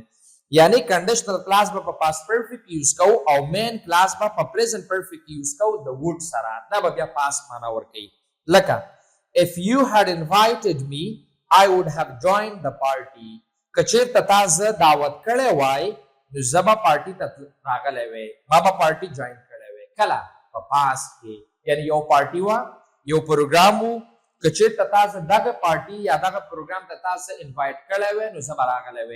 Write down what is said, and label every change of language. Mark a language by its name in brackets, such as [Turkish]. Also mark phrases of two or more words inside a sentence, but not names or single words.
[Pashto] یعنی [English] conditional class [Pashto] به په [English] past perfect [Pashto] use کوو او [English] main class [Pashto] به په [English] present perfect [Pashto] use کوو د would سره دا به بیا past معنا ورکوي. [English] لکه if you had invited me I would have joined the party. [Pashto] کچېرته تا زه دعوت کړی وای نو زه به پارټي ته راغلی وی ما به [English] party join [Pashto] کړی وی. کله په past کې یعنی یو پارټي وه یو پروګرام و کچېرته تا زه دغه پارټي یا دغه پروګرام ته تا زه انوایټ کړی وی نو زه به راغلی وی.